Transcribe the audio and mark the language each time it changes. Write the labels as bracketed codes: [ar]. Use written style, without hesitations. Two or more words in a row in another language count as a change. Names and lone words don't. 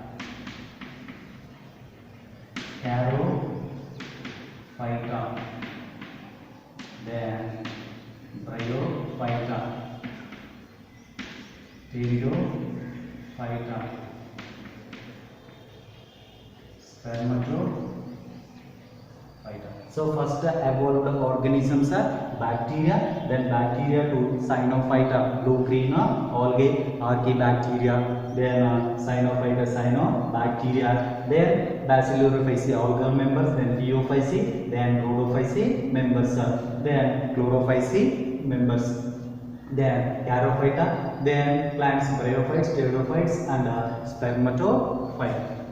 [en] Charophyta, then Bryophyta, Pteridophyta, Spermatophyta. So first evolved organisms are bacteria, then bacteria to cyanophyta, blue green algae, archaebacteria, then cyanophyta, cyanobacteria, then bacillariophyce, algal members, then Phaeophyce, then rhodophyce members, then chlorophyce members, then Charophyta, then plants bryophytes, pteridophytes, and spermatophytes.